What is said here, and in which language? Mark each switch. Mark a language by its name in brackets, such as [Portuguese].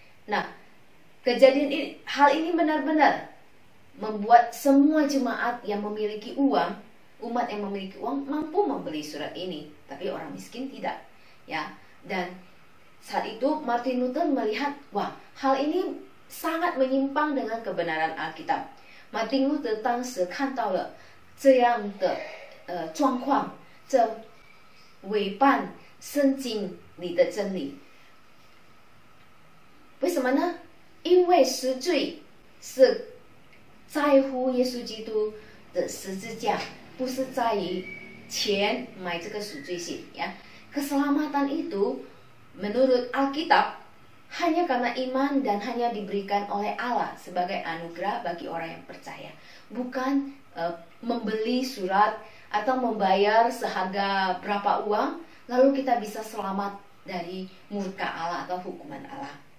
[Indonesian] Nah, hal ini benar-benar membuat semua jemaat yang memiliki uang, umat yang memiliki uang mampu membeli surat ini, tapi orang miskin tidak, ya. Dan saat itu Martin Luther melihat, wah, hal ini sangat menyimpang dengan kebenaran Alkitab. [Chinese] Martin Luther 当时看到了这样的状况，这违反圣经里的真理。为什么呢？因为赎罪是在乎耶稣基督的十字架。不是在于钱买这个赎罪信ya. [Indonesian] Keselamatan itu menurut Alkitab hanya karena iman dan hanya diberikan oleh Allah sebagai anugerah bagi orang yang percaya. Bukan membeli surat atau membayar seharga berapa uang lalu kita bisa selamat dari murka Allah atau hukuman Allah.